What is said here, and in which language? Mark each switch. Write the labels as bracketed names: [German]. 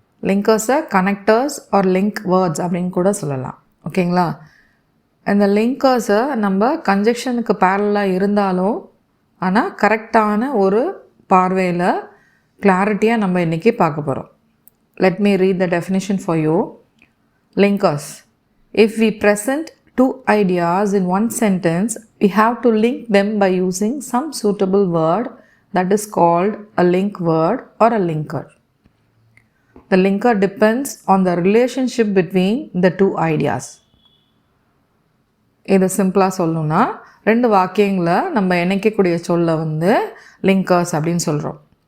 [English] லிங்கர்ஸை connectors or link words [Tamil] அப்படின்னு கூட சொல்லலாம். [English] ஓகேங்களா? [Tamil] இந்த லிங்கர்ஸை நம்ம கன்ஜெக்ஷனுக்கு பேரலாக இருந்தாலும் ஆனால் கரெக்டான ஒரு பார்வையில் கிளாரிட்டியாக நம்ம இன்றைக்கி பார்க்க போகிறோம். [English] Let me read the definition for you. Linkers. If we present two ideas in one sentence, we have to link them by using some suitable word that is called a link word or a linker. The linker depends on the relationship between the two ideas. [Tamil] இதை சிம்பிளாக சொல்லணும்னா 2 வாக்கியங்களை நம்ம இணைக்கக்கூடிய சொல்ல linkers அப்படின்னு சொல்கிறோம்.